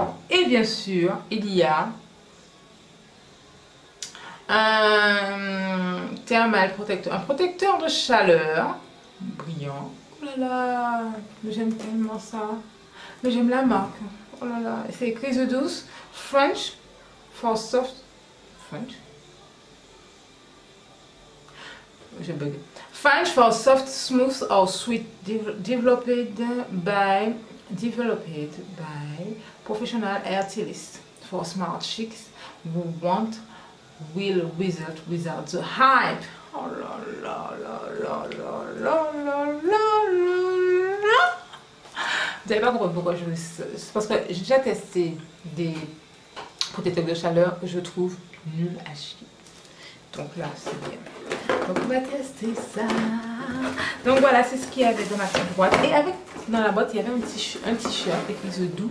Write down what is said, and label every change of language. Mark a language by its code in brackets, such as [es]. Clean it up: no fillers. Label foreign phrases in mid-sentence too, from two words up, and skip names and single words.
[fr] Et bien sûr il y a un thermal protecteur, un protecteur de chaleur brillant. Oh là là, j'aime tellement ça. Mais j'aime la marque. Oh là là, c'est écrit The Douce [en] French for soft French. [fr] Je bug. [en] French for soft, smooth or sweet, developed by professional hair stylist. for smart chicks who want real result without the hype. [fr] Oh là là là là là là là là là. Vous n'avez pas compris pourquoi je... C'est parce que j'ai déjà testé des protecteurs de chaleur que je trouve nuls à chier. Donc là, c'est bien. Donc on va tester ça. Donc voilà, c'est ce qu'il y avait dans ma petite boîte. Et avec, dans la boîte, il y avait un t-shirt écrit The Do.